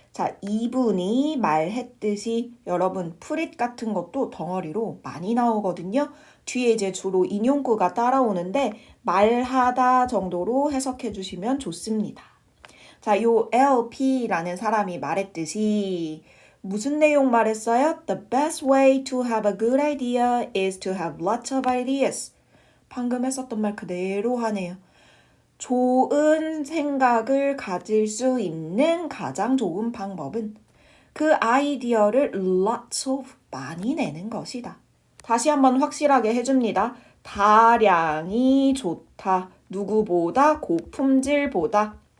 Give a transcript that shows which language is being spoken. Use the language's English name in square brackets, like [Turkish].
[Korean] 자, 이분이 말했듯이 여러분 put it 같은 것도 덩어리로 많이 나오거든요. 뒤에 이제 주로 인용구가 따라오는데 말하다 정도로 해석해 주시면 좋습니다. 자, 요 LP라는 사람이 말했듯이 무슨 내용 말했어요? [English] The best way to have a good idea is to have lots of ideas. [Korean] 방금 했었던 말 그대로 하네요. 좋은 생각을 가질 수 있는 가장 좋은 방법은 그 아이디어를 lots of 많이 내는 것이다. 다시 한번 확실하게 해줍니다. 다량이 좋다. 누구보다 고품질보다.